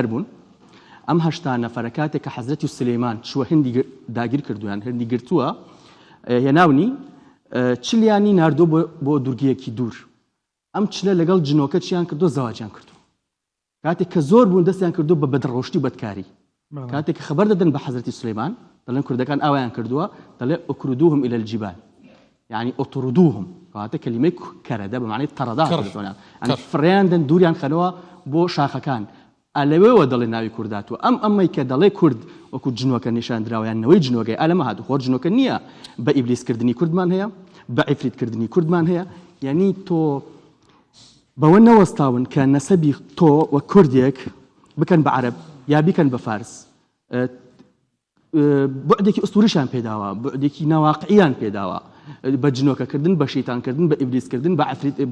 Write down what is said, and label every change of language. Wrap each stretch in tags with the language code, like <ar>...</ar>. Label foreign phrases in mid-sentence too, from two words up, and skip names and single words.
<ckb>بوون ئەم 80 نەفەرە کاتێک کە حەزرەتی سلەیمان چووە هەندی داگیر کردویان هەندی گرتووە هێناونی چلیانی ناردۆ بۆ دوورگەیەکی دوور ئەم چلە لەگەڵ جنۆکە چیان کردو زەواجیان کردو کاتێک کە زۆر بوون دەستیان کردو بە بەدڕۆشتی و بەدکاری کاتێک کە خەبەر دەدەن بە حەزرەتی سلەیمان دەڵێن کوردەکان ئاوایان کردووە دەڵێ</ckb> <ar>ئوکردوهم إلى الجبال يعني</ar> <ckb>اطردوهم کاتە کەلیمەی کەرەدە بە معنی تەڕەدا کردوونە ئەن فڕیاندن دووریان خەنەوە بۆ شاخەکان ئەلەوێەوە دەڵێ ناوی کورداتوە ئەمەی کە دەڵێ کورد وەکو جنۆکە نیشاندراویان نەوەی جنۆکەی ئەلەمە هاتو خۆر جنۆکە نییە بە ئیبلیسکردنی کوردمان هەیە بە عیفریتکردنی کوردمان هەیە یعنی تۆ بەوە نەوەستاون کە نەسەبی تۆ وە کوردێک بکەن بە عەرەب یا بیکەن بە فارس بعدێکی ئوستوریشان پێداوە بعدێکی ناواقعیان پێداوە بە جنۆکەکردن بە شیتانکردن بە ئیبلیسکردن بە عفریت بە</ckb>